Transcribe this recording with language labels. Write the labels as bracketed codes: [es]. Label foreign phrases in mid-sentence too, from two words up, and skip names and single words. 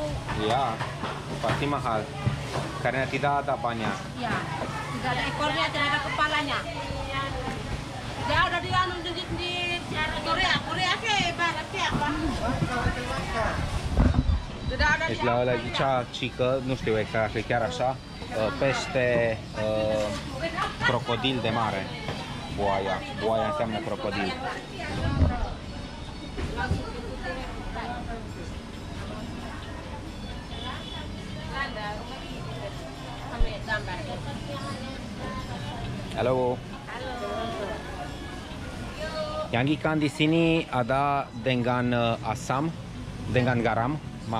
[id] Iya. Pasti mahal. Karena tidak ada banyak. Iya. Tidak ada ekornya, tidak ada kepalanya. Dia ada di Korea ke barat ke apa? Tidak ada [ro] Deci la zicea cică, nu știu exact, e chiar așa, pește crocodil de mare. Boaia. Boaia înseamnă crocodil. [id] Halo. Yang ikan di sini ada dengan asam, dengan garam, maaf,